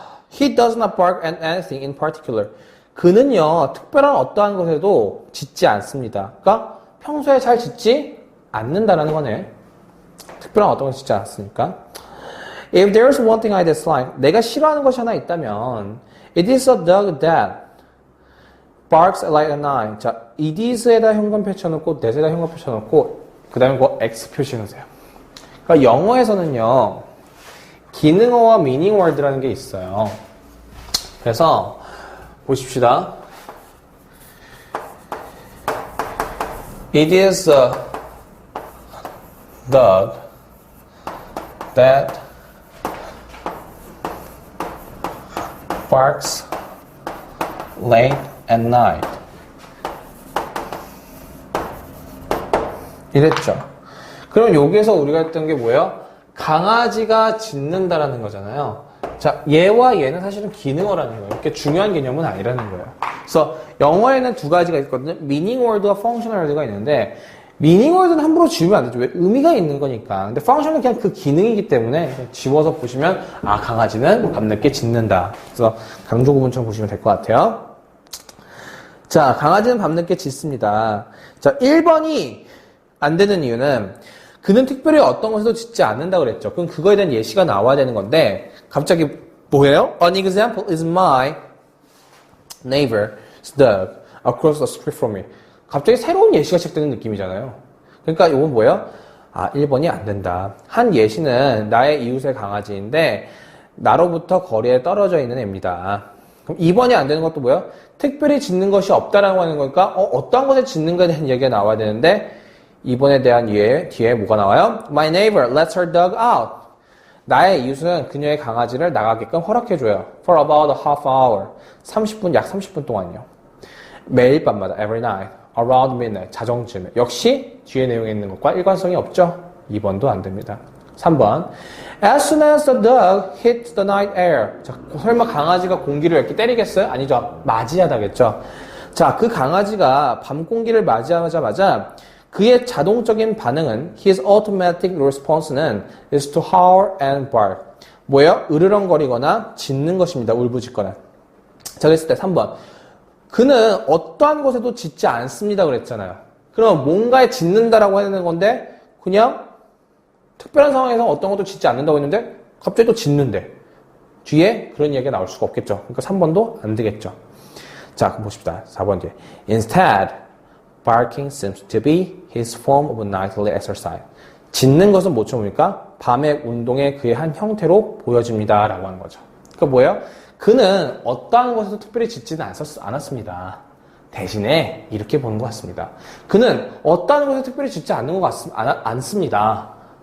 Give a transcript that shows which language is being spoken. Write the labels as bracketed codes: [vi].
[en] He does not bark at anything in particular. [ko] 그는요, 특별한 어떠한 것에도 짖지 않습니다. 그러니까 평소에 잘 짖지 않는다라는 거네. 특별한 어떤 것을 짖지 않았으니까. [en] If there's one thing I dislike, [ko] 내가 싫어하는 것이 하나 있다면 [en] it is a dog that barks like an eye. [ko] 자, it is에다 현관 펼쳐놓고 that에다 현관 펼쳐놓고 그 다음에 그 X 표시해놓으세요. 그러니까 영어에서는요, 기능어와 meaning word라는 게 있어요. 그래서 보십시다. [en] It is a dog that barks late at night. [ko] 이랬죠. 그럼 여기에서 우리가 했던 게 뭐예요? 강아지가 짖는다라는 거잖아요. 자, 얘와 얘는 사실은 기능어라는 거예요. 이렇게 중요한 개념은 아니라는 거예요. 그래서 영어에는 두 가지가 있거든요. meaning word와 functional word가 있는데 meaning word는 함부로 지우면 안 되죠. 왜? 의미가 있는 거니까. 근데 function은 그냥 그 기능이기 때문에 지워서 보시면 강아지는 밤늦게 짖는다. 그래서 강조 구문처럼 보시면 될 것 같아요. 자, 강아지는 밤늦게 짖습니다. 자, 1번이 안 되는 이유는 그는 특별히 어떤 것에도 짖지 않는다고 그랬죠. 그럼 그거에 대한 예시가 나와야 되는 건데 갑자기 뭐예요? [en] An example is my neighbor's dog across the street from me. [ko] 갑자기 새로운 예시가 시작되는 느낌이잖아요. 그러니까 이건 뭐예요? 1번이 안 된다. 한 예시는 나의 이웃의 강아지인데 나로부터 거리에 떨어져 있는 애입니다. 그럼 2번이 안 되는 것도 뭐예요? 특별히 짖는 것이 없다라고 하는 거니까 어떠한 것에 짖는 것에 대한 얘기가 나와야 되는데 2번에 대한 뒤에 뭐가 나와요? [en] My neighbor lets her dog out. [ko] 나의 이웃은 그녀의 강아지를 나가게끔 허락해줘요. [en] For about a half hour. [ko] 30분, 약 30분 동안요. 매일 밤마다, [en] every night, around midnight, [ko] 자정쯤에. 역시 뒤에 내용에 있는 것과 일관성이 없죠? 2번도 안 됩니다. 3번. [en] As soon as the dog hits the night air. [ko] 자, 설마 강아지가 공기를 이렇게 때리겠어요? 아니죠. 맞이하다겠죠. 자, 그 강아지가 밤 공기를 맞이하자마자 그의 자동적인 반응은 [en] his automatic response [ko] 는 [en] is to howl and bark. [ko] 뭐예요? 으르렁거리거나 짖는 것입니다. 울부짖거나. 자, 그랬을 때 3번. 그는 어떠한 곳에도 짖지 않습니다. 그랬잖아요. 그럼 뭔가에 짖는다라고 하는 건데 그냥 특별한 상황에서 어떤 것도 짖지 않는다고 했는데 갑자기 또 짖는데 뒤에 그런 이야기가 나올 수가 없겠죠. 그러니까 3번도 안 되겠죠. 자, 그럼 보십시다. 4번 뒤에. [en] Instead, barking seems to be his form of nightly exercise. [ko] 짖는 것은 뭐죠? 뭡니까? 밤의 운동의 그의 한 형태로 보여집니다. 라고 하는 거죠. 그러니까 뭐예요? 그는 어떠한 것에도 특별히 짖지는 않았습니다. 대신에 이렇게 보는 것 같습니다. 그는 어떠한 것에 특별히 짖지 않는 것 않습니다.